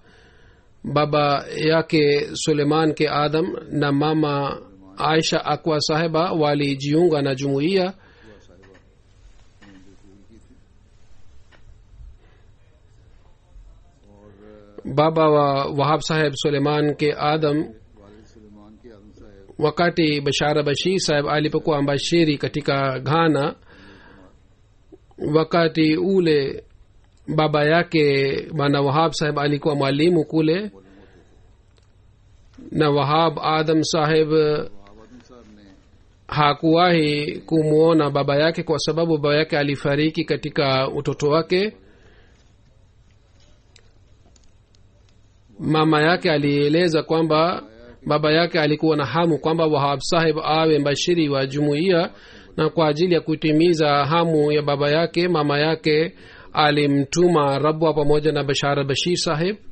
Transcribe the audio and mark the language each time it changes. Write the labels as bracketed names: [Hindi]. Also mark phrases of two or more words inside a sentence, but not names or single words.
[Swahili] Baba yake Suleiman ke Adam na mama Aisha Akwa Sahiba walijiunga na jumuiya. Baba wa Wahab Saheb Suleiman ke Adam, [Urdu] والد سلیمان کے آدم صاحب [Swahili] wakati Bashara Bashir Saheb alipokuwa mbashiri katika Ghana, wakati ule baba yake bwana Wahab Saheb alikuwa mwalimu kule. na wahab adam saheb [Urdu] آدم صاحب نے [Swahili] hakuwahi kumwona baba yake kwa sababu baba yake alifariki katika utoto wake. Mama yake alieleza kwamba baba yake alikuwa na hamu kwamba wahab saheb awe mbashiri wa jumuiya, na kwa ajili ya kutimiza hamu ya baba yake mama yake alimtuma rabwa pamoja na bashara bashir saheb.